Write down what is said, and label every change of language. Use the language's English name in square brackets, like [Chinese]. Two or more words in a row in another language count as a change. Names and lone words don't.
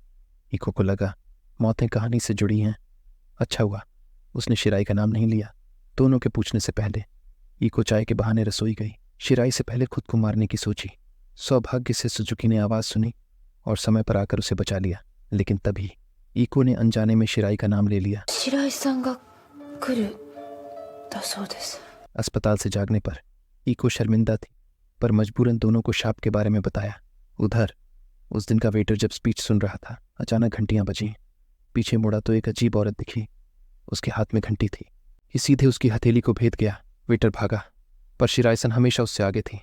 [Hindi] ईको को लगा मौतें कहानी से जुड़ी हैं। अच्छा हुआ उसने शिराई का नाम नहीं लिया। दोनों के पूछने से पहले ईको चाय के बहाने रसोई गई। शिराई से पहले खुद को मारने की सोची। सौभाग्य से सुजुकी ने आवाज सुनी और समय पर आकर उसे बचा लिया। लेकिन तभी ईको ने अनजाने में शिराई का नाम ले लिया। [Japanese] 白井さんが来るだそうです。 [Hindi] अस्पताल से जागने पर ईको शर्मिंदा थी, पर मजबूरन दोनों को शाप के बारे में बताया। उधर उस दिन का वेटर जब स्पीच सुन रहा था, अचानक घंटियां बजीं। पीछे मुड़ा तो एक अजीब औरत दिखी। उसके हाथ में घंटी थी। ये सीधे उसकी हथेली को भेद गया। वेटर भागा, पर शिराइसन हमेशा उससे आगे थी।